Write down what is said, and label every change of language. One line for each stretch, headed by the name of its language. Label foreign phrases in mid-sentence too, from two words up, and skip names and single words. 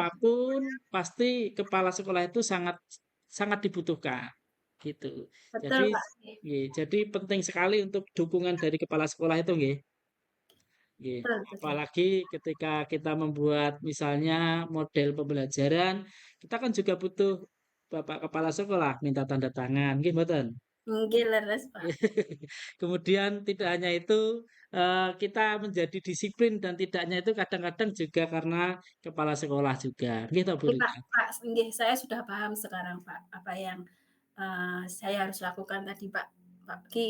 Indonesian: apapun pasti kepala sekolah itu sangat sangat dibutuhkan, gitu. betul, Jadi Pak. nggih, jadi penting sekali untuk dukungan dari kepala sekolah itu nggih, nggih. Betul, betul. Apalagi ketika kita membuat misalnya model pembelajaran, kita kan juga butuh Bapak kepala sekolah minta tanda tangan,
Javanese: nggih mboten? Nggih, leres, Pak.
Indonesian: Kemudian tidak hanya itu, kita menjadi disiplin dan tidaknya itu kadang-kadang juga karena kepala sekolah juga, gitu Bu Nggih, Pak, Rita. Pak, nggih, saya sudah paham sekarang, Pak, apa yang, saya harus lakukan tadi, Pak Pak Ki.